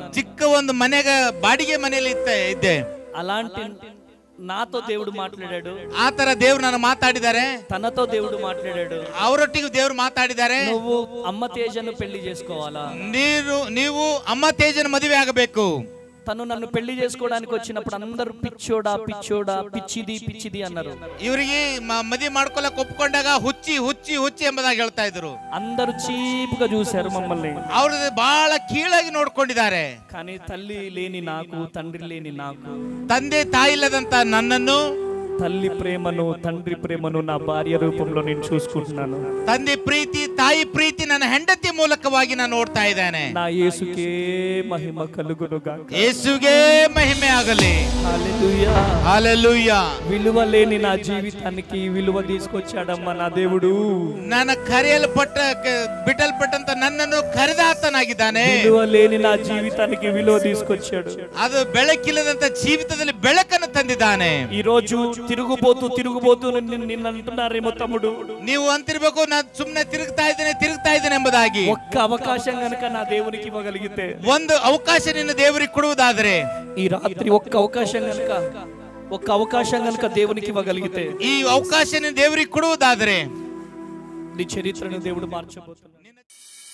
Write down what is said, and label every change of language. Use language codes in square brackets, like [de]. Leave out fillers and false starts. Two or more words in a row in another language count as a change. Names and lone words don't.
[kn] ಚಿಕ್ಕ ಒಂದು ಮನೆಗ ಬಾಡಿಗೆ ಮನೆಯಲ್ಲಿ ಇದ್ದೆ. [te] అలాంటి నాతో దేవుడు మాట్లాడాడు, [kn] ಆ ತರ ದೇವ್ರು ನಾನು ಮಾತಾಡಿದ್ದಾರೆ, [te] తనతో దేవుడు మాట్లాడాడు. [kn] ಅವರೊಟ್ಟಿಗೆ ದೇವ್ರು ಮಾತಾಡಿದ್ದಾರೆ. [te] నువ్వు అమ్మ తేజను పెళ్లి చేసుకోవాలా, [kn] ನೀವು ಅಮ್ಮ ತೇಜನ ಮದುವೆ ಆಗಬೇಕು. [te] తను నన్ను పెళ్లి చేసుకోవడానికి వచ్చినప్పుడు అందరూ పిచ్చోడా పిచ్చోడా పిచ్చిది పిచ్చిది అన్నారు. [kn] ಇವರಿಗೆ ಮದುವೆ ಮಾಡ್ಕೊಳಕ್ ಒಪ್ಕೊಂಡಾಗ ಹುಚ್ಚಿ ಹುಚ್ಚಿ ಹುಚ್ಚಿ ಎಂಬುದಾಗಿ ಹೇಳ್ತಾ ಇದ್ರು. [te] అందరూ చీపుగా చూశారు మమ్మల్ని, [kn] ಅವ್ರ ಬಹಳ ಕೀಳಾಗಿ ನೋಡ್ಕೊಂಡಿದ್ದಾರೆ. [te] కానీ తల్లి లేని నాకు, తండ్రి లేని నాకు, [kn] ತಂದೆ ತಾಯಿ ಇಲ್ಲದಂತ ನನ್ನನ್ನು, [te] తల్లి ప్రేమను తండ్రి ప్రేమను నా భార్య రూపంలో నేను చూసుకుంటున్నాను. [kn] ತಂದೆ ಪ್ರೀತಿ ತಾಯಿ ಪ್ರೀತಿ ನನ್ನ ಹೆಂಡತಿ ಮೂಲಕವಾಗಿ ನಾನು ನೋಡ್ತಾ ಇದ್ದೇನೆ. [te] నా యేసుకే మహిమ కలుగును గాక. [kn] ಯೇಸುಗೆ ಮಹಿಮೆ ಆಗಲಿ. [te] హల్లెలూయా, హల్లెలూయా. విలువ లేని నా జీవితానికి విలువ తీసుకొచ్చాడమ్మా నా దేవుడు. [kn] ನನ್ನ ಬಿಟ್ಟಲ್ಪಟ್ಟಂತ ನನ್ನನ್ನು ಕರೆದಾತನಾಗಿದ್ದಾನೆ. [te] విలువ లేని నా జీవితానికి విలువ తీసుకొచ్చాడు. [kn] ಅದು ಬೆಳಕಿಲ್ಲದಂತ ಜೀವಿತದಲ್ಲಿ ಬೆಳಕನ್ನು ತಂದಿದ್ದಾನೆ. [te] ఈ రోజు తిరుగుబోతూ నిన్ను అంటున్నారేమో తమ్ముడు, [kn] ನೀವು ಅಂತಿರ್ಬೇಕು ನಾನು ಸುಮ್ಮನೆ ತಿರುಗ್ತಾ ಇದ್ದೇನೆ ಎಂಬುದಾಗಿ. [te] ఒక్క అవకాశం గనుక నా దేవునికి ఇవ్వగలిగితే, [kn] ಒಂದು ಅವಕಾಶ ನಿನ್ನ ದೇವರಿಗೆ ಕೊಡುವುದಾದರೆ, [te] ఈ రాత్రి ఒక్క అవకాశం గనుక దేవునికి ఇవ్వగలిగితే, [kn] ಈ ಅವಕಾಶ ನಿನ್ನ ದೇವರಿಗೆ ಕೊಡುವುದಾದರೆ [te] నీ చరిత్రను దేవుడు మార్చబోతున్నాడు.